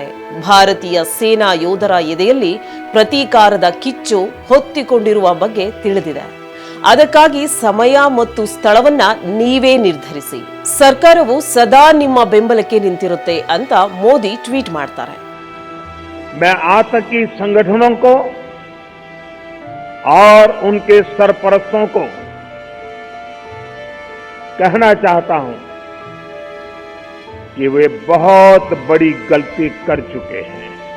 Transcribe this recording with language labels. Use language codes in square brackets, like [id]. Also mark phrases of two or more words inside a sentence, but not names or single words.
[kn] ಭಾರತೀಯ ಸೇನಾ ಯೋಧರ ಎದೆಯಲ್ಲಿ ಪ್ರತೀಕಾರದ ಕಿಚ್ಚು ಹೊತ್ತಿಕೊಂಡಿರುವ ಬಗ್ಗೆ ತಿಳಿದಿದೆ. ಅದಕ್ಕಾಗಿ ಸಮಯ ಮತ್ತು ಸ್ಥಳವನ್ನ ನೀವೇ ನಿರ್ಧರಿಸಿ. ಸರ್ಕಾರವು ಸದಾ ನಿಮ್ಮ ಬೆಂಬಲಕ್ಕೆ ನಿಂತಿರುತ್ತೆ ಅಂತ ಮೋದಿ ಟ್ವೀಟ್ ಮಾಡ್ತಾರೆ. [hi] मैं आतंकी संगठनों को और उनके सरपरस्तों को कहना चाहता हूं कि वे बहुत बड़ी गलती कर चुके हैं.